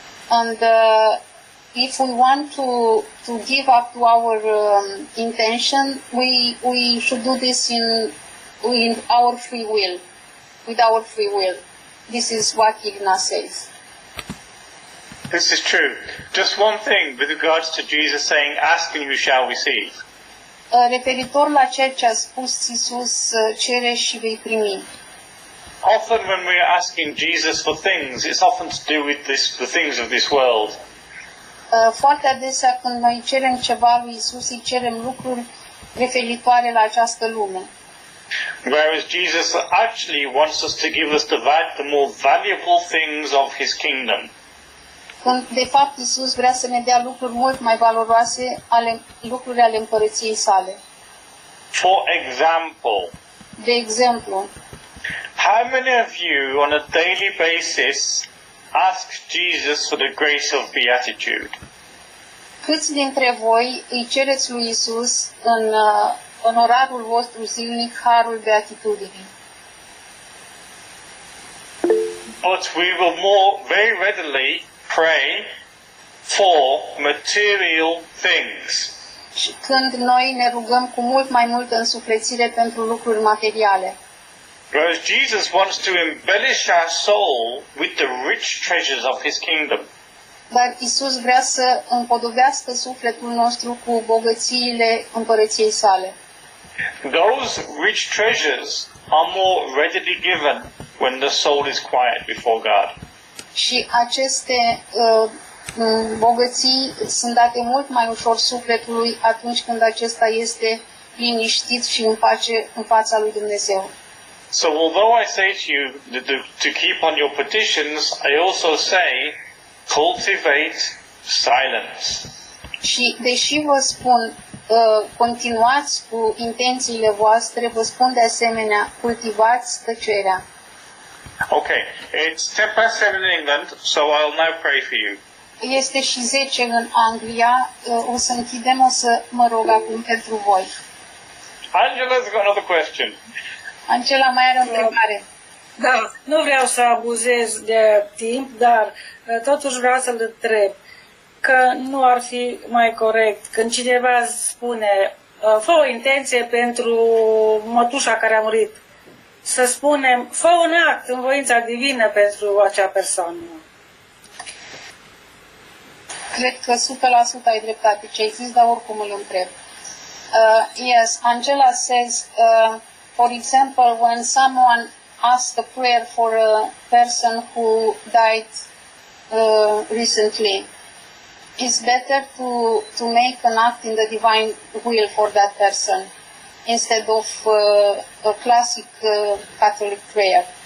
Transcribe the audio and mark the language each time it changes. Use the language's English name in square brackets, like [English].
[English] And if we want to give up to our intention, we should do this in our free will, with our free will. This is what Irina says. This is true. Just one thing with regards to Jesus saying, ask and you shall receive. [Romanian] Referitor la ceea ce a spus Iisus, cere și vei primi. [English] Often when we are asking Jesus for things, it's often to do with the things of this world. [Romanian] Foarte adesea când noi cerem ceva lui Iisus, îi cerem lucruri referitoare la această lume. [English] Whereas Jesus actually wants us to give us the more valuable things of his kingdom. [Romanian] Când, de fapt, Iisus vrea să ne dea lucruri mult mai valoroase, lucruri ale împărăției sale. [English] For example, [Romanian] de exemplu, [English] how many of you on a daily basis ask Jesus for the grace of beatitude? [Romanian] Câți dintre voi îi cereți lui Iisus în orarul vostru zilnic harul beatitudinii? [English] But we will very readily pray for material things. [Romanian] Și când noi ne rugăm cu mult mai multă însuflețire pentru lucruri materiale. [English] Whereas Jesus wants to embellish our soul with the rich treasures of his kingdom. [Romanian] Dar Iisus vrea să împodobească sufletul nostru cu bogățiile împărăției sale. [English] Those rich treasures are more readily given when the soul is quiet before God. [Romanian] Și aceste bogății sunt date mult mai ușor sufletului atunci când acesta este liniștit și în pace în fața lui Dumnezeu. [English] So although I say to you to keep on your petitions, I also say cultivate silence. [Romanian] Și deși vă spun continuați cu intențiile voastre, vă spun de asemenea cultivați tăcerea. [English] Okay, it's 7:10 in England, so I'll now pray for you. [Romanian] Este și 10 în Anglia, o să închidem, o să mă rog acum pentru voi. [English] Angela's got another question. [Romanian] Angela mai are o întrebare. Da, nu vreau să abuzez de timp, dar totuși vreau să-l întreb că nu ar fi mai corect când cineva spune fă o intenție pentru mătușa care a murit, să spunem fă un act în voința divină pentru acea persoană. Cred că 100% ai dreptate ce ai zis, dar oricum îl întreb. [English] Yes, Angela says, for example, when someone asks a prayer for a person who died recently, it's better to make an act in the divine will for that person instead of a classic Catholic prayer.